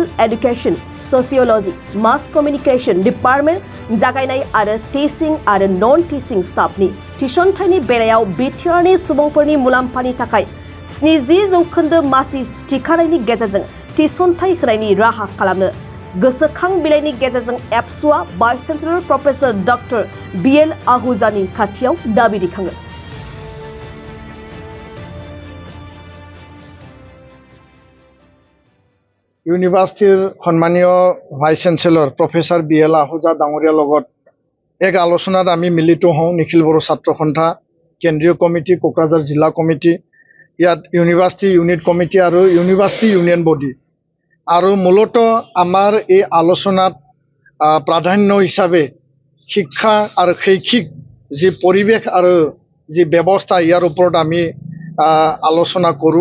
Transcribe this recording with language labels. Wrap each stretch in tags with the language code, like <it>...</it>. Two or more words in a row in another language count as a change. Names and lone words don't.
<en>Education, Sociology, Mass Communication Department</en> <brx>जागायनाय आरो टीचिं आरो</brx> <en>non teaching</en> <brx>स्टाफनि थिसनथाइनि बेलायाव बिटिआरनि सुबुंफोरनि मुलाम्फानि थाखाय 70% मासि थिखानायनि गेजेरजों थिसनथाइ होनायनि राहा खालामनो गोसोखां बिलाइनि गेजेरजों एबसुआ</brx> <en>Vice Chancellor Professor Doctor</en> <brx>BL आहूजानि खाथियाव दाबि दैखाङो।</brx> <as>ইউনিভার্সিটির সম্মানীয়</as> <en>Vice Chancellor Professor</en> <as>BL आहूजा ডাঙৰীয়াৰ লগত এক আলোচনাত আমি মিলিত হওঁ। নিখিল বড়ো ছাত্ৰ সন্থা কেন্দ্ৰীয় কমিটি, কোকৰাঝাৰ জিলা কমিটি, ইয়াত</as> <en>University unit committee</en> <as>আৰু</as> <en>University union body.</en> <as>আৰু মূলতঃ আমাৰ এই আলোচনাত প্ৰাধান্য হিচাপে শিক্ষা আৰু শৈক্ষিক যি পৰিৱেশ আৰু যি ব্যৱস্থা ইয়াৰ ওপৰত আমি আলোচনা কৰোঁ।</as>